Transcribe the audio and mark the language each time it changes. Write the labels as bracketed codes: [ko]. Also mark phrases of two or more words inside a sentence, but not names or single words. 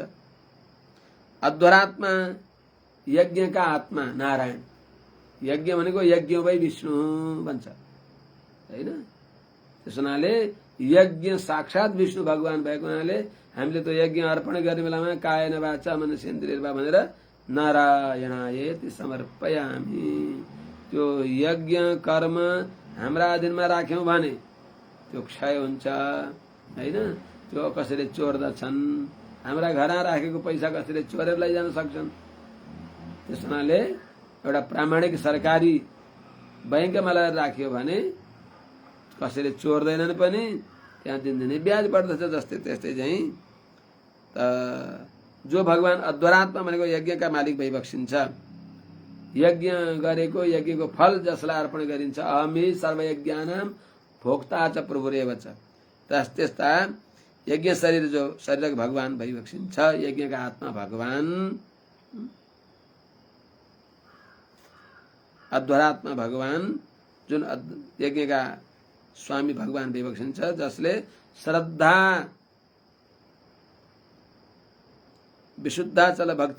[ne] अध्वरात्मा यज्ञका आत्मा नारायण यज्ञ भनेको यज्ञ भई विष्णु भन्छ हैन। त्यस हुनाले यज्ञ साक्षात विष्णु भगवान भएको हुनाले हामीले त यज्ञ अर्पण गर्ने बेलामा [sa] कायेन वाचा मनसेन्द्रियर्वा [ne] भनेर [sa] नारायणायेति समर्पयामि। [ne] त्यो यज्ञ कर्म हाम्रा अधीनमा राख्यौं भने त्यो क्षय हुन्छ हैन। त्यो कसैले चोर्दछन्, हाम्रा घरमा राखेको पैसा कसैले चोरेर लैजान सक्छन्। त्यस हुनाले एउटा प्रामाणिक सरकारी बैंकमा लगाएर राख्यो भने कसैले चोर्दैनन् पनि, त्यहाँ दिनदिनै ब्याज बढ्दछ। जस्तै त्यस्तै चाहिँ जो भगवान अध्वरात्मा भनेको यज्ञका मालिक भइबक्सिन्छ। यज्ञ गरेको यज्ञको फल जसलाई अर्पण गरिन्छ [sa] अहमी सर्वयज्ञानां भोक्ता च प्रभुरेव च [ne] त्यस्ता यज्ञ शरीर जो शरीरक भगवान भइबक्सिन्छ। यज्ञका आत्मा भगवान अध्वरात्मा भगवान जुन यज्ञका स्वामी भगवान भइबक्सिन्छ जसले [sa] श्रद्धा विशुद्धाचल [ne] भक्ति